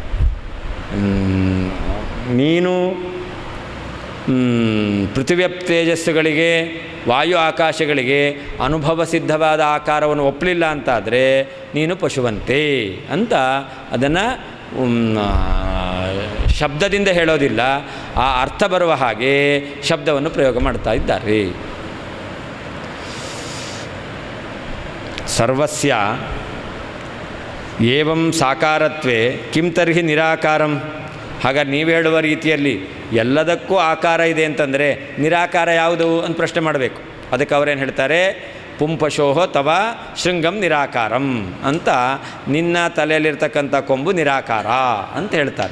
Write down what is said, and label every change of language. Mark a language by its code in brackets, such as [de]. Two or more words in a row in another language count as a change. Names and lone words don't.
[kn] ನೀನು ಪೃಥ್ವಿಯ ತೇಜಸ್ಸುಗಳಿಗೆ, ವಾಯು ಆಕಾಶಗಳಿಗೆ ಅನುಭವ ಸಿದ್ಧವಾದ ಆಕಾರವನ್ನು ಒಪ್ಪಲಿಲ್ಲ ಅಂತಾದರೆ ನೀನು ಪಶುವಂತೆ ಅಂತ ಅದನ್ನು ಶಬ್ದದಿಂದ ಹೇಳೋದಿಲ್ಲ, ಆ ಅರ್ಥ ಬರುವ ಹಾಗೆ ಶಬ್ದವನ್ನು ಪ್ರಯೋಗ ಮಾಡ್ತಾ ಇದ್ದಾರೆ. [sa] ಸರ್ವಸ್ಯ ಏವಂ ಸಾಕಾರತ್ವೇ ಕಿಂ ತರ್ಹಿ ನಿರಾಕಾರಂ. [kn] ಹಾಗಾಗಿ ನೀವು ಹೇಳುವ ರೀತಿಯಲ್ಲಿ ಎಲ್ಲದಕ್ಕೂ ಆಕಾರ ಇದೆ ಅಂತಂದರೆ ನಿರಾಕಾರ ಯಾವುದು ಅಂತ ಪ್ರಶ್ನೆ ಮಾಡಬೇಕು. ಅದಕ್ಕೆ ಅವರೇನು ಹೇಳ್ತಾರೆ? [sa] ಪುಂಪಶೋಹೋ ತವ ಶೃಂಗಂ ನಿರಾಕಾರಂ [kn] ಅಂತ, ನಿನ್ನ ತಲೆಯಲ್ಲಿರ್ತಕ್ಕಂಥ ಕೊಂಬು ನಿರಾಕಾರ ಅಂತ ಹೇಳ್ತಾರೆ.